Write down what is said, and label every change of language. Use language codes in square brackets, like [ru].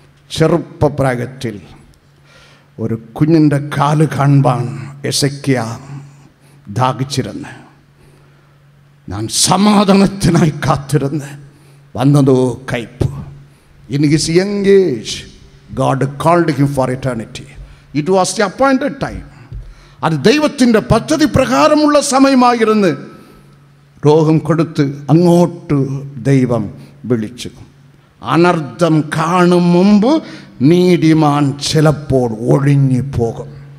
[ml] ചെറുപ്പപ്രായത്തിൽ ഒരു കുഞ്ഞിൻ്റെ കാല് കാണുവാൻ ഹെസക്കിയ ദാഹിച്ചിരുന്ന്, ഞാൻ സമാധാനത്തിനായി കാത്തിരുന്ന്, വന്നതോ കയ്പ്. [en] In his young age, God called him for eternity. It was the appointed time. [ml] അത് ദൈവത്തിൻ്റെ പദ്ധതി പ്രകാരമുള്ള സമയമായിരുന്നു. രോഗം കൊടുത്ത് അങ്ങോട്ട് ദൈവം വിളിച്ചു. അനർത്ഥം കാണും മുമ്പ് നീതിമാൻ ചിലപ്പോൾ ഒഴിഞ്ഞു പോകും.